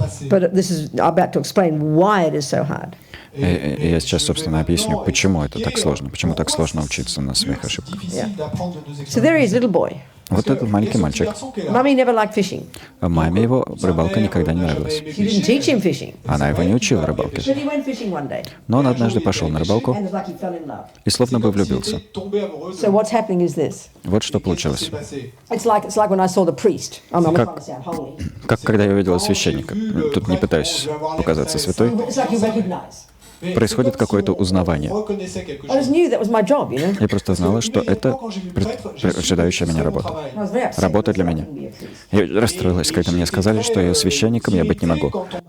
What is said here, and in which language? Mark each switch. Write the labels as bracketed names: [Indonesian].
[English] But this is I'm about to explain why it is so hard. [Russian] И я сейчас, собственно, объясню, почему это так сложно, почему так сложно учиться на своих ошибках. [English] So there he is, little boy. [Russian] Вот этот маленький мальчик. [English] Mummy never liked fishing. [Russian] Маме его рыбалка никогда не нравилась. [English] She didn't teach him fishing. [Russian] Она его не учила рыбалке. [English] But he went fishing one day. [Russian] Но он однажды пошел на рыбалку [English] And it's like he fell in love. [Russian] и словно бы влюбился. [English] So what's happening is this. [Russian] Вот что получилось. [English] It's like when I saw the priest. I'm not trying to sound holy. [Russian] Как когда я увидел священника. Тут не пытаюсь показаться святой. [English] It's like you recognize. [Russian] Происходит какое-то узнавание. [English] I just knew that was my job, you know. [Russian] Я просто знала, что это ожидающая меня работа. [English] I was very upset. [Russian] Работа для меня. Я расстроилась, когда мне сказали, что я священником я быть не могу.